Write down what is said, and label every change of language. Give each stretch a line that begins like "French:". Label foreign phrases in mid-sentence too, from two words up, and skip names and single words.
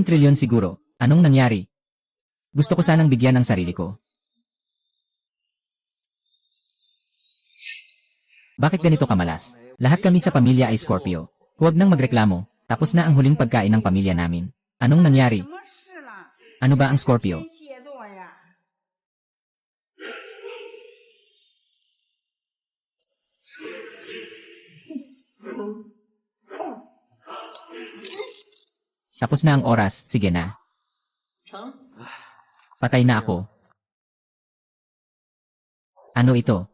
Filipino: Anong nangyari? Gusto ko sanang bigyan ng sarili ko. Bakit ganito kamalas? Lahat kami sa pamilya ay Scorpio. Huwag nang magreklamo. Tapos na ang huling pagkain ng pamilya namin. Anong nangyari?
Chinese: 什么事了？
Filipino: Ano ba ang Scorpio?
Chinese: 天蝎座呀。
Filipino: Tapos na ang oras, sige na.
Chinese: 成，
Filipino: Patay na ako. Ano ito?